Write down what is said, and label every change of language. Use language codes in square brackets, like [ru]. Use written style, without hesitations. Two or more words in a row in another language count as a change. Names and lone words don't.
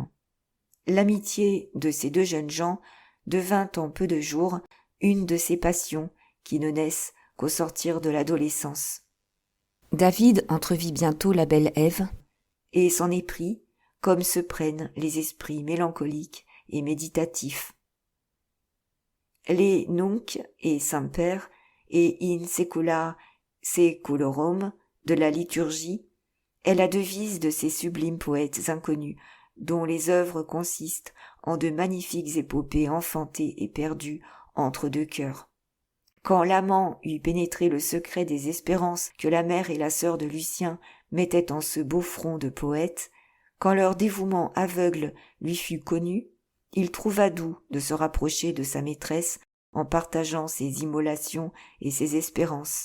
[fr] L'amitié de ces deux jeunes gens devint en peu de jours une de ces passions qui ne naissent qu'au sortir de l'adolescence. David entrevit bientôt la belle Ève, et s'en éprit, comme se prennent les esprits mélancoliques et méditatifs. Les [la] nunc et semper et in secula seculorum [fr] de la liturgie est la devise de ces sublimes poètes inconnus, dont les œuvres consistent en de magnifiques épopées enfantées et perdues entre deux cœurs. Quand l'amant eut pénétré le secret des espérances que la mère et la sœur de Lucien mettaient en ce beau front de poète, quand leur dévouement aveugle lui fut connu, il trouva doux de se rapprocher de sa maîtresse en partageant ses immolations et ses espérances.